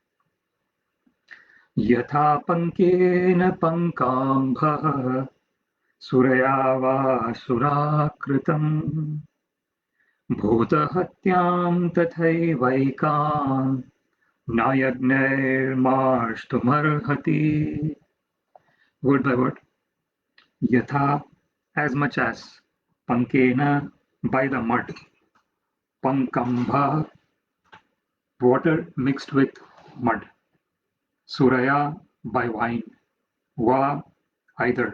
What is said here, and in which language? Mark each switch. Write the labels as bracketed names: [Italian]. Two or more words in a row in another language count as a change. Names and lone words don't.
[Sanskrit] यथा पङ्केन पङ्काम्भ सुरया व सुराकृतम् भूतहत्यम् तथैवैकम् नयज्ञैर्मष्टुमर्हति. [English] Word by word. Yatha, as much as. Pankena, by the mud. Pankambha, water mixed with mud. Suraya, by wine. Va, either.